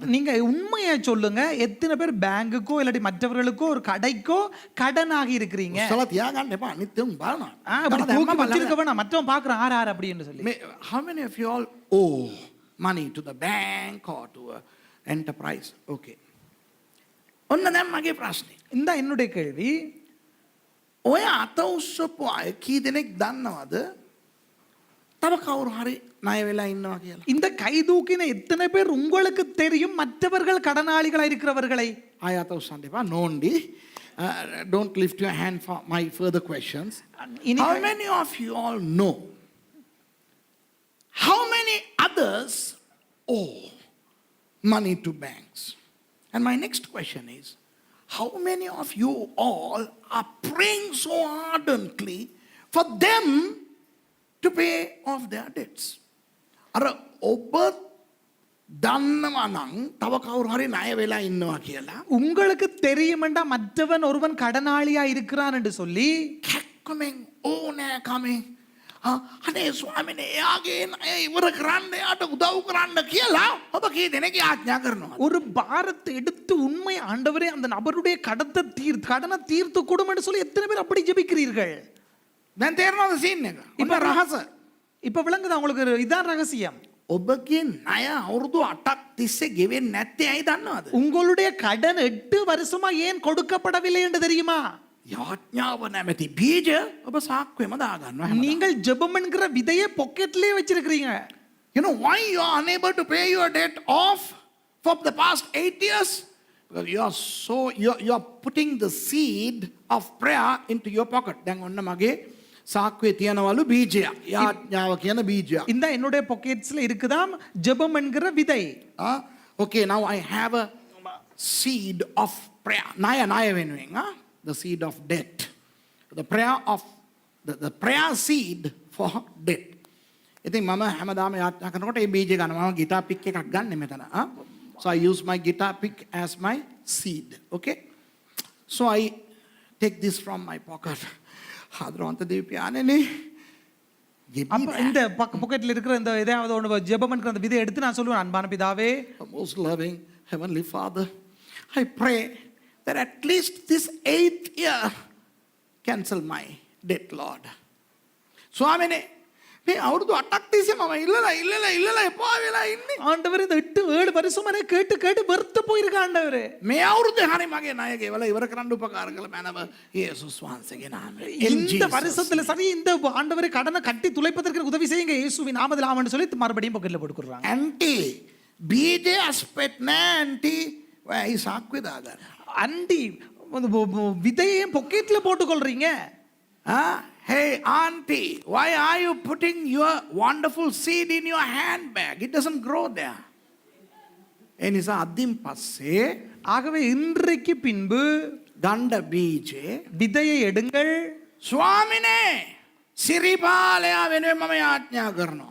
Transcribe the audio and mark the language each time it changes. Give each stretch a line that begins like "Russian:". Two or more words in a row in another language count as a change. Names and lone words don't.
Tamil: நீங்க உண்மையா சொல்லுங்க, எத்தனை பேர் பேங்குக்கோ இல்லாட்டி மற்றவர்களுக்கோ ஒரு கடைக்கோ கடனாகி இருக்கிறீங்க?
Sinhala: උස්සලා තියාගන්න එපා. අනිත් උන් බලනවා.
Tamil: அப்படி தூக்கி வச்சிருக்க வேணாம், மற்றவன் பார்க்கறான் ஆறு ஆறு அப்படின்னு சொல்லி.
English: How many of you all owe money to the bank or to a enterprise?
Sinhala: Okay. ඔන්න දැන් මගේ ප්‍රශ්නේ.
Tamil: இந்த என்னுடைய கேள்வி,
Sinhala: ඔය අත උස්සපු අය කී දෙනෙක් දන්නවද තව කවුරු හරි ණය වෙලා ඉන්නවා කියලා?
Tamil: இந்த கை தூக்கின எத்தனை பேர் உங்களுக்கு தெரியும் மற்றவர்கள் கடனாளிகளா இருக்கிறவர்களை?
Sinhala: ආය අත උස්සන්න එපා. නෝන්ඩි.
English: Don't lift your hand for my further questions.
Tamil: இனி
English: How many of you all know how many others owe money to banks? And my next question is, how many of you all are praying so ardently for them to pay off their debts?
Sinhala: අර ඔබ දන්නවා නම් තව කවුරු හරි ණය වෙලා ඉන්නවා කියලා
Tamil: உங்களுக்கு தெரியுமெண்டா மற்றவன் ஒருவன் கடனாளியா இருக்கிறான் என்று சொல்லி
Sinhala: කැක්කමෙන් ඕනෑකමෙන් අනේ ස්වාමිනේ එයාගේ ණය ඉවර කරන්න එයාට උදව් කරන්න කියලා ඔබ කී දෙනෙක් ආඥා කරනවා?
Tamil: ஒரு பாரத்தை எடுத்து உண்மை ஆண்டவரே அந்த நபருடைய கடனை தீர்த்து கொடும் என்று சொல்லி எத்தனை பேர் அப்படி ஜெபிக்கிறீர்கள்?
Sinhala: දැන් තේරෙනවද සීන් එක?
Tamil: இப்ப ரகස இப்ப விளங்குதா உங்களுக்கு? இதான் ரகசியம்.
Sinhala: ඔබගේ ණය අවුරුදු 8ක් තිස්සේ ගෙවෙන්නේ නැත්තේ ඇයි දන්නවද?
Tamil: உங்களுடைய கடன் 8 வருஷமா ஏன் கொடுக்கப்படவில்லை என்று தெரியுமா?
Sinhala: යාඥාව නැමැති බීජ ඔබ සාක්කුවෙම දාගන්නවා හැමදාම.
Tamil: நீங்கள் ஜெபம் என்கிற விதையை பாக்கெட்லயே வச்சிருக்கீங்க.
English: You know why you are unable to pay your debt off for the past 8 years? Because you are putting the seed of prayer into your pocket.
Sinhala: දැන් ඔන්න මගේ සාක්කුවේ තියනවලු බීජයක්. යාඥාව කියන බීජයක්.
Tamil: இந்த என்னுடைய பாக்கெட்ஸ்ல இருக்குதாம் ஜெபம் என்கிற விதை.
English: Okay, now I have a seed of prayer.
Sinhala: ණය වෙනුවෙන්
English: the seed of debt. The prayer of the prayer seed for debt.
Sinhala: ඉතින් මම හැමදාම යාඥා කරනකොට මේ බීජය ගන්නවා. මම ගිටාර් පික් එකක් ගන්න මෙතන.
English: So I use my guitar pick as my seed. Okay? So I take this from my pocket.
Sinhala: ආදරවන්ත දෙවි පියාණෙනි.
Tamil: அப்ப இந்த பாக்கெட்ல இருக்கிற இந்த ஏதாவது ஒன்று ஜெபம் என்கிற அந்த விதை எடுத்து நான் சொல்லுவேன், அன்பான பிதாவே,
English: Most loving Heavenly Father, I pray that at least this 8th year cancel my debt, Lord.
Sinhala: ස්වාමිනේ මේ අවුරුදු 8ක් තිස්සේ මම ඉල්ලලා එපා වෙලා ඉන්නේ.
Tamil: ஆண்டவரே இந்த 8-7 வருஷமா நான் கேட்டு வெறுத்து போயிருக்க ஆண்டவரே.
Sinhala: මේ අවුරුද්දේ හරි මගේ ණය ගෙවලා ඉවර කරන්න උපකාර කළ මැනව යේසුස් වහන්සේගේ නාමයෙන්.
Tamil: இந்த வருஷத்துல சரி இந்த ஆண்டவரே கடனை கட்டி துளைப்பதற்கு உதவி செய்யுங்க இயேசுவின் நாமத்தில் ஆமென்னு சொல்லி மறுபடியும் பாக்கெட்ல போட்டு கொடுக்குறாங்க.
Sinhala: ඇන්ටි බීජය අස්පෙත් නෑ ඇන්ටි ඔය සාක්කුවේ දාගන්න.
Tamil: அண்டி விதையையும் பாக்கெட்ல போட்டுக்கொள்றீங்க.
English: Hey auntie, why are you putting your wonderful seed in your handbag? It doesn't grow there.
Sinhala: ඒ නිසා අද්දින් පස්සේ
Tamil: ஆகவே இன்றைக்கு பின்பு
Sinhala: ගණ්ඩ බීජේ
Tamil: விதையை எடுங்கள்.
Sinhala: ස්වාමිනේ සිරිපාලයා වෙනුවෙන් මම යාඥා කරනවා.